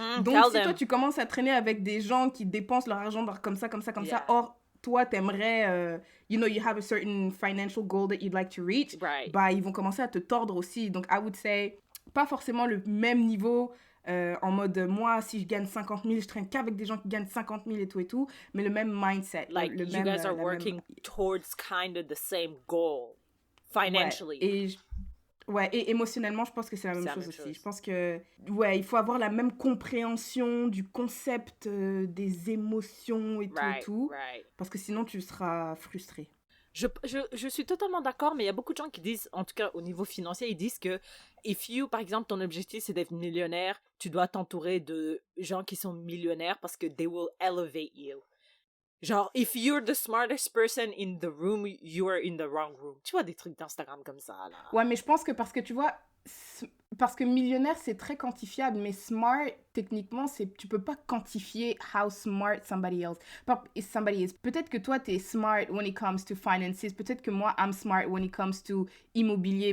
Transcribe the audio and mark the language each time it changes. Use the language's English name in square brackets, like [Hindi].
[French] Donc, si toi, tu commences à traîner avec des gens qui dépensent leur argent comme ça, or, toi, t'aimerais, [English] you have a certain financial goal that you'd like to reach, [French] bah, ils vont commencer à te tordre aussi. Donc, [English] I would say, [French] pas forcément le même niveau, en mode, moi, si je gagne 50 000, je traîne qu'avec des gens qui gagnent 50 000 et tout, mais le même mindset. [English] Like, [French] le [English] you [French] même, [English] guys are working towards kind of the same goal, financially. [French] Et émotionnellement, je pense que c'est la même chose aussi. Je pense que, il faut avoir la même compréhension du concept des émotions et tout. Parce que sinon, tu seras frustré. Je suis totalement d'accord, mais il y a beaucoup de gens qui disent, en tout cas au niveau financier, ils disent que par exemple, ton objectif c'est d'être millionnaire, tu dois t'entourer de gens qui sont millionnaires parce que [English] they will elevate you. [French] Genre, [English] if you're the smartest person in the room, you are in the wrong room. [French] Tu vois des trucs d'Instagram comme ça, là. Ouais, mais je pense que parce que, tu vois, parce que millionnaire, c'est très quantifiable, mais smart, techniquement, tu peux pas quantifier [English] how smart somebody is. [French] Peut-être que toi, t'es [English] smart when it comes to finances. [French] Peut-être que moi, [English] I'm smart when it comes to immobilier.